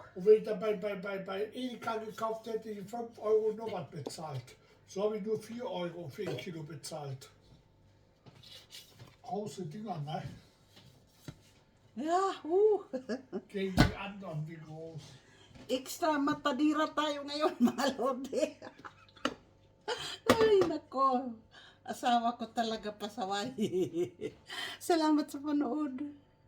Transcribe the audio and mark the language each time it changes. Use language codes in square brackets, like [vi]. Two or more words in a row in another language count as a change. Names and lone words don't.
[de] Und wenn ich dann bei Edeka gekauft hätte, ich 5 Euro noch was bezahlt. So habe ich nur 4 Euro für 1 Kilo bezahlt. Große Dinger, ne? Ja, Gegen die anderen, wie groß. [tl] extra matadira tayo ngayon, mga lodi. Ay, nako. Asawa ko talaga pasaway. Salamat sa panood.